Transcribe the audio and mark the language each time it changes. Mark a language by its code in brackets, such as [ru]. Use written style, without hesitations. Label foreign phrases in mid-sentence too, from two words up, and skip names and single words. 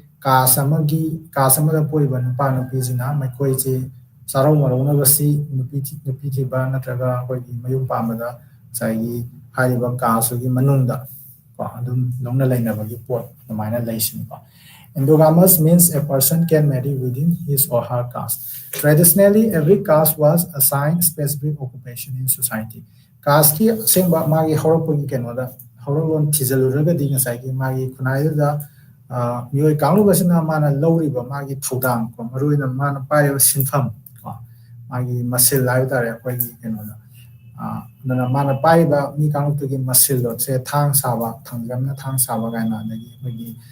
[mni] ꯀꯥꯁ ꯑꯃꯗ ꯄꯣꯛꯏꯕ ꯅꯨꯄꯥ ꯅꯨꯄꯤꯁꯤꯅ ꯃꯈꯣꯏꯁꯤ ꯆꯥꯔꯧ ꯃꯔꯧꯅꯕꯁꯤ ꯅꯨꯄꯤ ꯊꯤꯕ ꯅꯠꯇ꯭ꯔꯒ ꯑꯩꯈꯣꯏꯒꯤ ꯃꯌꯨꯝ ꯄꯥꯟꯕꯗ ꯉꯁꯥꯏꯒꯤ ꯍꯥꯏꯔꯤꯕ ꯀꯥꯁꯇꯨꯒꯤ ꯃꯅꯨꯡꯗ ꯀꯣ ꯑꯗꯨꯝ ꯂꯧꯅ ꯂꯩꯅꯕꯒꯤ ꯄꯣꯠ ꯑꯗꯨꯃꯥꯏꯅ ꯂꯩꯁꯤꯅꯤꯀꯣ [en] Endogamous means a person can marry within his or her caste. Traditionally, every caste was assigned specific occupation in society. [mni] Caste ꯑꯁꯦꯡꯕ ꯃꯥꯒꯤ ꯍꯧꯔꯛꯄꯒꯤ ꯀꯩꯅꯣꯗ ꯍꯧꯔꯛꯂꯣꯟ ꯊꯤꯖꯤꯜꯂꯨꯔꯒꯗꯤ ꯉꯁꯥꯏꯒꯤ ꯃꯥꯒꯤ ꯈꯨꯟꯅꯥꯏꯗꯨꯗ ꯃꯤꯑꯣꯏ ꯀꯥꯡꯂꯨꯞ ꯑꯁꯤꯅ ꯃꯥꯅ ꯂꯧꯔꯤꯕ ꯃꯥꯒꯤ ꯊꯧꯗꯥꯡ ꯀꯣ ꯃꯔꯨꯑꯣꯏꯅ ꯃꯥꯅ ꯄꯥꯏꯔꯤꯕ ꯁꯤꯟꯐꯝ ꯀꯣ ꯃꯥꯒꯤ ꯃꯁꯤꯜ ꯍꯥꯏꯕ ꯇꯥꯔꯦ ꯑꯩꯈꯣꯏꯒꯤ ꯀꯩꯅꯣꯗ ꯑꯗꯨꯅ ꯃꯥꯅ ꯄꯥꯏꯔꯤꯕ ꯃꯤ ꯀꯥꯡꯂꯨꯞꯇꯨꯒꯤ ꯃꯁꯤꯜꯗꯣ ꯁꯦ ꯊꯥꯡ ꯁꯥꯕ ꯊꯥꯡꯖꯝꯅ ꯊꯥꯡ ꯁꯥꯕ ꯀꯥꯏꯅ ꯑꯗꯒꯤ ꯑꯩꯈꯣꯏꯒꯤ